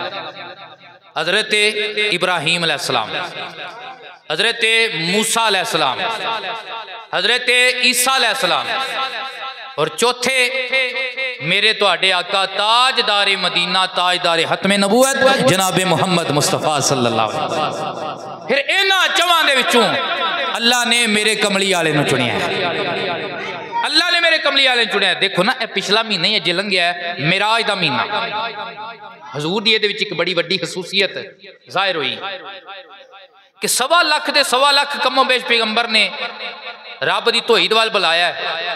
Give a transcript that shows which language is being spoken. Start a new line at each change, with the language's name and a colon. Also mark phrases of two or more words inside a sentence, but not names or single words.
Punjabi: حضرت ابراہیم علیہ السلام، حضرت موسیٰ علیہ السلام، حضرت عیسیٰ علیہ السلام اور چوتھے میرے تہاڈے آقا تاجدار مدینہ تاجدار ختم نبوت جناب محمد مصطفیٰ
Arabic: صلى الله عليه وسلم.
Punjabi: پھر انہاں چواں دے وچوں اللہ نے میرے کملی والے نوں چنیا ہے، اللہ نے میرے کملی والے نوں چنیا. دیکھو نا، پچھلا مہینہ ہی اجے لنگھیا ہے، معراج دا مہینہ۔ حضور دی ایہدے وچ ایک بڑی وڈی خصوصیت ظاہر ہوئی کہ 1.25 لاکھ دے 1.25 لاکھ کم و بیش پیغمبر نے رب دی توحید وال بلایا ہے.